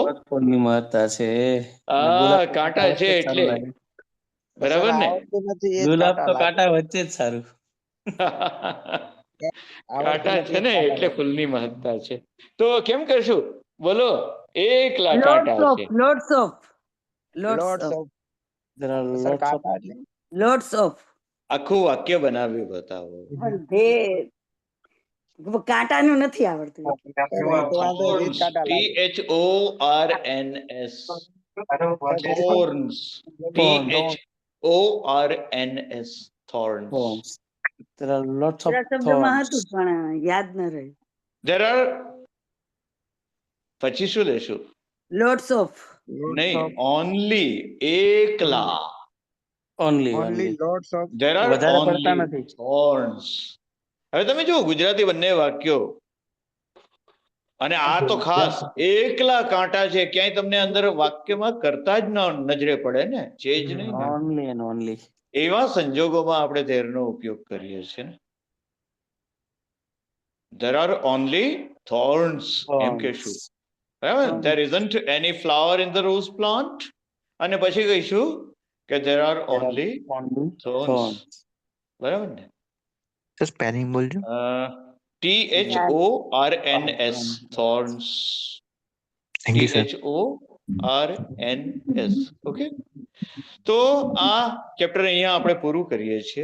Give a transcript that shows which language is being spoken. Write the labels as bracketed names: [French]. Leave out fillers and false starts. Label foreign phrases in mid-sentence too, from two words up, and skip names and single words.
[Gujarati] ફૂલની મહત્તા છે. કાંટા છે એટલે બરાબર ને? ગુલાબ તો કાંટા વચ્ચે જ સારું. કાંટા છે ને એટલે ફૂલની મહત્તા છે. તો કેમ કરશું બોલો? એકલા કાંટા છે. [English] Lots of. There are સર lots of. [Gujarati] કાંટા એટલે [English] Lots of. [Gujarati] આખું વાક્ય બનાવ્યું બતાવો. કાંટાનું નથી આવડતું. [English] Thorns, THORNS. Thorns, THORNS. Thorns. Thorns. There are lots of [Gujarati] શબ્દમાં [English] thorns. [Gujarati] હતું પણ યાદ ન રહ્યું. [English] There are, [Gujarati] પછી શું લેશું? [English] lots of. [Gujarati] નહીં, ઓનલી, એકલા. [English] ઓનલી There are [Gujarati] વધારે પડતા [English] only [Gujarati] નથી. [English] thorns. [Gujarati] હવે તમે જુઓ ગુજરાતી બંને વાક્યો, અને આ તો ખાસ એકલા કાંટા છે. ક્યાંય તમને અંદર વાક્યમાં કરતા જ નજરે પડે ને, છે જ નહીં ને. [English] only and only. [Gujarati] એવા સંજોગોમાં આપણે ધેરનો ઉપયોગ કરીએ છીએ ને. [English] There are only thorns, [Gujarati] એમ કહેશું, બરાબર. [English] There isn't any flower in the rose plant, [Gujarati] અને પછી કહીશું કે [English] there are only thorns, [Gujarati] બરાબર ને. સ્પેલિંગ બોલજો. [English] THORNS, thorns. thank you sir. THORNS. [Gujarati] ઓકે, તો આ ચેપ્ટર અહીંયા આપણે પૂરું કરીએ છીએ.